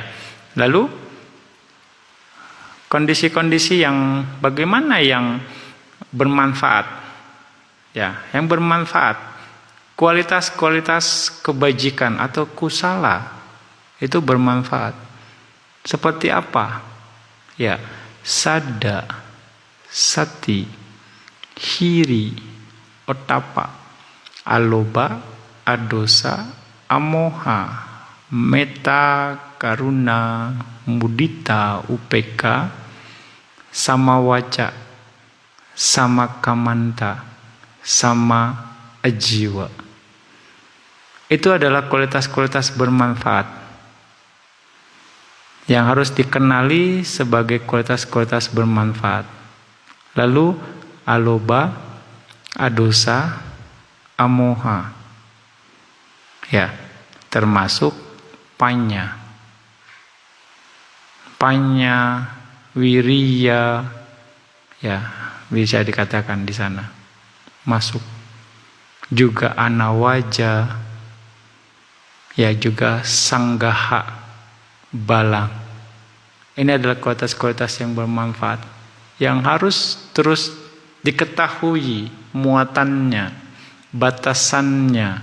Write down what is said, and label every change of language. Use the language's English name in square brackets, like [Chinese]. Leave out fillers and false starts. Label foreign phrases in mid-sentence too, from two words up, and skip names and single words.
[Indonesian] Lalu kondisi-kondisi yang bagaimana yang bermanfaat? Ya, yang bermanfaat. Kualitas-kualitas kebajikan atau kusala itu bermanfaat. Seperti apa? Ya, [Pali] sada, sati, hiri, otapa, aloba, adosa, amoha, metta, karuna, mudita, upeka, samawaca, samakamanta, sama ajiwa. [Indonesian] Itu adalah kualitas-kualitas bermanfaat yang harus dikenali sebagai kualitas-kualitas bermanfaat. Lalu [Pali] aloba, adosa, amoha. [Indonesian] Ya, termasuk panya. [Pali] Panya, wiriya, [Indonesian] ya, bisa dikatakan di sana masuk. Juga anawaja, ya, juga sanggaha, balang. Ini adalah kualitas-kualitas yang bermanfaat yang harus terus diketahui muatannya, batasannya.